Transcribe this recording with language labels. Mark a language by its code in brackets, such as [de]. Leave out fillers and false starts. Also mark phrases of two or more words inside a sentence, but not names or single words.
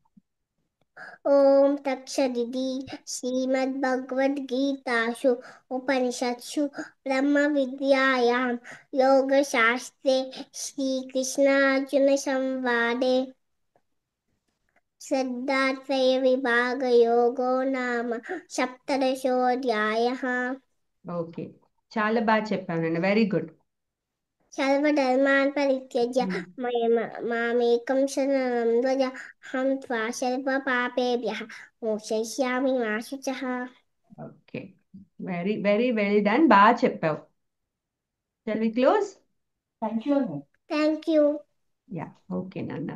[sa] ॐ तत्सदिति श्रीमद्भगवद्गीतासु उपनिषत्सु ब्रह्मविद्यायां योगशास्त्रे श्रीकृष्णार्जुनसंवादे श्रद्धात्रयविभागयोगो नाम सप्तदशोऽध्यायः [te] ఓకే, చాలా బాగా చెప్పానండి. [en] very good. [sa] सर्वधर्मान् परित्यज्य मामेकं शरणं व्रज अहं त्वा सर्वपापेभ्यः मोक्षयिष्यामि मा शुचः [en] okay, very very well done. [te] బాగా చెప్పావు. [en] shall we close? Thank you. ya, [te] ఓకే నాన్న.